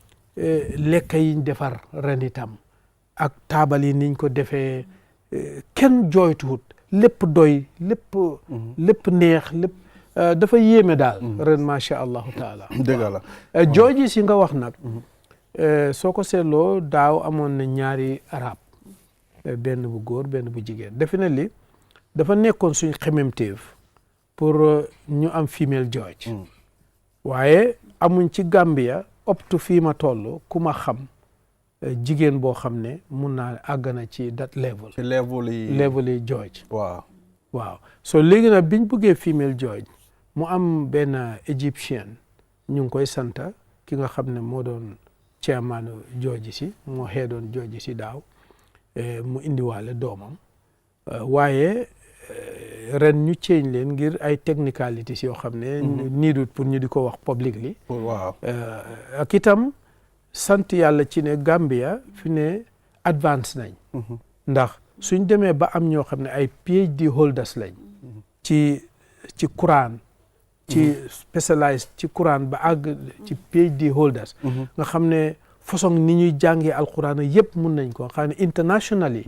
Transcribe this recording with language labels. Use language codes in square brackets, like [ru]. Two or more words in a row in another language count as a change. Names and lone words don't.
[wo] lekk yiñ defar ren itam ak taabal yi niñ ko defee kenn jooytuwut lépp doy lépp neex lépp dafa yéeme daal ren [ar] macha allahu taala [wo] dëgg la jooji si nga wax nag soo ko seetloo daaw amoon na ñaari arab benn bu góor benn bu jigéen definitely dafa nekkoon suñ xememteef pour ñu am [en] female judge [wo] waaye amuñ ci Gambia [en] up to [wo] fii ma toll ku ma xam jigéen boo xam ne mun naa àgg na ci [en] that level. [wo] ci level yi judge. waaw so léegi nag biñ bëggee [en] female judge [wo] mu am benn Egyptian ñu ngi koy santa ki nga xam ne moo doon [en] chairman judge [wo] si moo doon judge si daaw mu indiwaale doomam waaye ren ñu change leen ngir ay technicalities yoo xam ne niidut pour ñu di ko wax publicly waaw ak itam sant yàlla ci ne Gambia fi ne advance nañ ndax suñ demee ba am ñoo xam ne ay [en] PhD holders [wo] lañ ci Quran ci specialized ci Quran ba àgg ci [en] PhD holders [wo] nga xam ne façon ni ñuy jàngee alquran yëpp mun nañ ko xam ne internationally